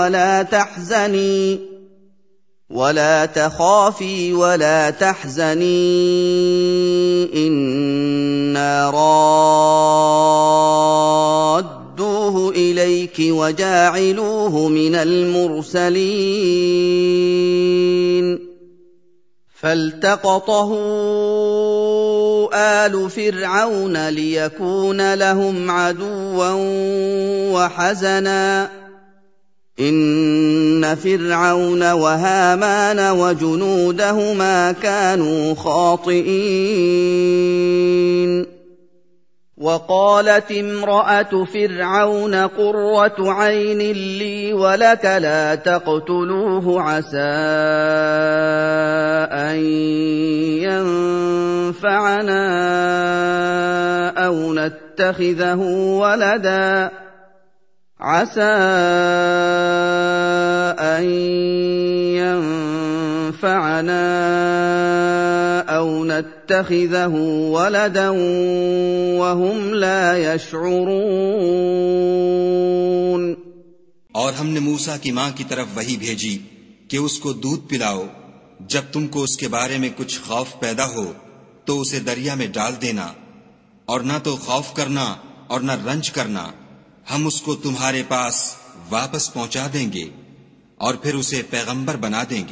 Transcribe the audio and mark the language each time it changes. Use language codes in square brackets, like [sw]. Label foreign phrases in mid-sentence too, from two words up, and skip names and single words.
[ar] ولا تحزني إنا رادوه إليك وجاعلوه من المرسلين. فالتقطه آل فرعون ليكون لهم عدوا وحزنا إن فرعون وهامان وجنودهما كانوا خاطئين. وقالت امرأت فرعون قرت عين لي ولك لا تقتلوه عسى أن ينفعنا أو نتخذه ولدا عسى أن ينفعنا أو نتخذه ولدا وهم لا يشعرون। [hi] और हमने मूसा की मां की तरफ वही भेजी कि उसको दूध पिलाओ। जब तुमको उसके बारे में कुछ खौफ पैदा हो तो उसे दरिया में डाल देना और न तो खौफ करना और न रंज करना। हम उसको तुम्हारे पास वापस पहुंचा देंगे और फिर उसे पैगंबर बना देंगे।